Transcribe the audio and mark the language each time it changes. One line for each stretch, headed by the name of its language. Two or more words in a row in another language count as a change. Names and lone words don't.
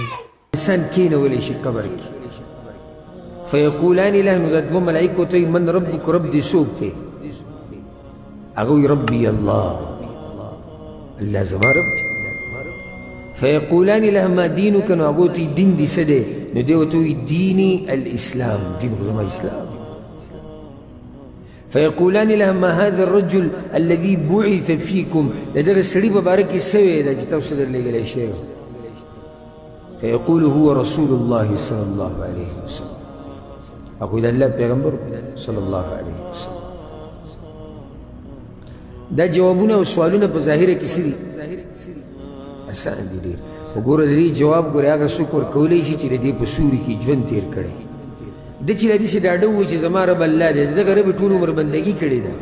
Pashto: انسان کینولی شي قبر کې
Arabic: فیقولان له،
Pashto: نو د دوه ملایکو ته
Arabic: من ربک،
Pashto: رب دې څوک دی؟ هغه وایي
Arabic: ربي الله،
Pashto: الله زما رب دی.
Arabic: فیقولان له ما دینک،
Pashto: نو هغه ته دین دې څه دی؟ نو دی ورته وایي
Arabic: دیني الاسلام،
Pashto: دین خو زما اسلام.
Arabic: فيقولان له ما هذا الرجل الذي بعث فيكم،
Pashto: لدغه سړي په باره کې څه ویل چې تاسو درلېږلی شوی؟
Arabic: فيقول هو رسول الله صلى الله عليه وسلم،
Pashto: هغه د الله پیغمبر
Arabic: صلی الله علیه وسلم.
Pashto: دا جوابونه او سوالونه په ظاهره کې څه دي؟ اسان دي ډېر. وګوره د دې جواب ګورې هغه څوک ورکولی شي چې د دې په سوري کې ژوند تېر کړی، د چې داسې ډاډه ووایي چې زما رب الله دی، دغه رب ټول عمر بندګي کړې ده.